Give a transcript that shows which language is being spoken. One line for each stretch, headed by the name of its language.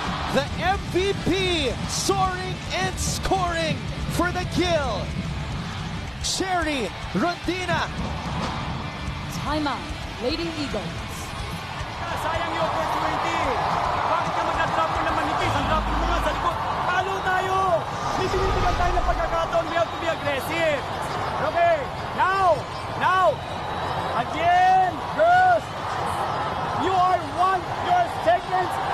English: The MVP soaring and scoring for the kill. Sherry Rondina. Timeout, Lady Eagles.
Filipino: Sayang yung opportunity. Bakit ka mag-drop mo ng manipis? Ang drop mo nga sa likod. Palo tayo! May binibigyan tayo ng pagkakataon.
English: We have to be aggressive. Okay, now, again, girls, you are your seconds.